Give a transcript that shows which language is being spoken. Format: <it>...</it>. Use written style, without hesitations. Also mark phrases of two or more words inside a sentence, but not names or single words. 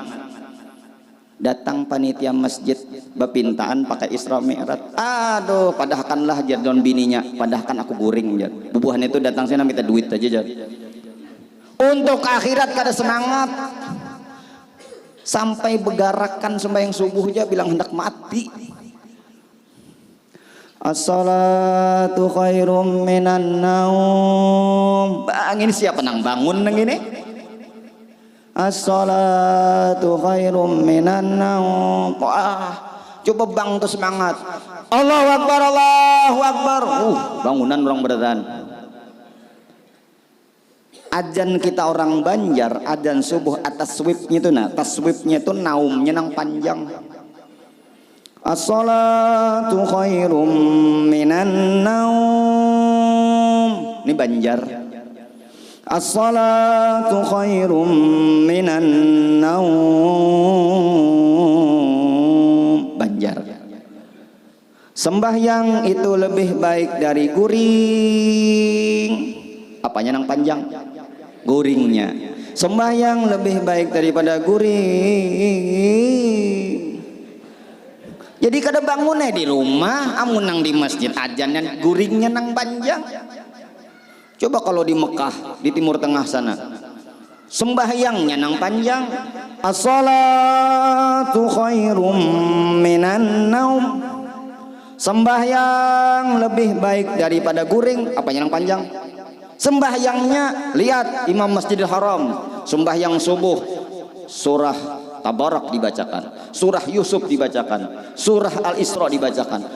<bjn>Datang panitia masjid bepintaan pakai Isra Mi'raj. Aduh, padahkanlah jar don bininya, padahkan aku guring jar. Bubuhan itu datang sini minta duit aja jar. Untuk akhirat kada semangat. Sampai begarakan sembahyang subuh aja bilang hendak mati.</bjn> <ar>الصلاة خير من النوم.</ar> <bjn>Bang ini siapa nang bangun nang ini?</bjn> <ar>الصلاة خير من النوم.</ar> <bjn>Wah, coba bang tuh semangat.</bjn> <ar>الله أكبر، الله أكبر.</ar> <bjn>Bangunan orang berdan. Adzan kita orang Banjar, adzan subuh atas taswibnya itu taswibnya itu naumnya nang panjang.</bjn> <ar>الصلاة خير من النوم.</ar> <bjn>Ini Banjar.</bjn> <ar>الصلاة خير من النوم.</ar> <bjn>Banjar. Sembahyang itu lebih baik dari guring. Apanya nang panjang? Guringnya. Sembahyang lebih baik daripada guring. Jadi kada bangunnya di rumah, amun nang di masjid ajannya guringnya nang panjang. Coba kalau di Mekah, di Timur Tengah sana, sembahyangnya nang panjang.</bjn> <ar>الصلاة خير من النوم.</ar> <bjn>Sembahyang lebih baik daripada guring. Apanya yang panjang? Sembahyangnya, lihat Imam Masjidil Haram, sembahyang subuh surah Tabarak dibacakan, surah Yusuf dibacakan, surah Al-Isra dibacakan.</bjn>